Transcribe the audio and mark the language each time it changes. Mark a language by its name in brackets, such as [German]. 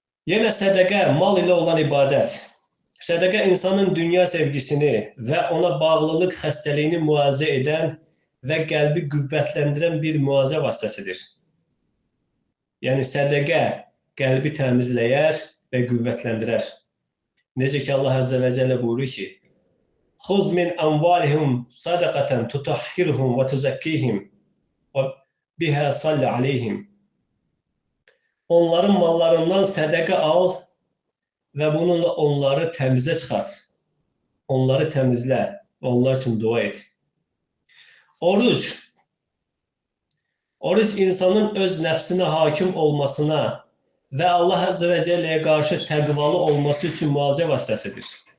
[Azerbaijani] Yenə sədəqə, mal ilə olan ibadət. Sədəqə insanın dünya sevgisini və ona bağlılıq xəstəliyini müalicə edən və qəlbi qüvvətləndirən bir müalicə vasitəsidir. Yəni sədəqə qəlbi təmizləyər və qüvvətləndirər. Necə ki, Allah Əzzə və Cəllə buyurur ki, [Arabic] خُذْ مِنْ أَمْوَالِهِمْ صَدَقَةً تُطَهِّرُهُمْ وَتُزَكِّيهِمْ وَبِهَا صَلِّ عَلَيْهِمْ. [Azerbaijani] Onların mallarından sədəqə al və bununla onları təmizə çıxart. Onları təmizlə və onlar üçün dua et. Oruc insanın öz nəfsinə hakim olmasına və Allah Əzzə və Cəlləyə qarşı təqvalı olması üçün müalicə vasitəsidir.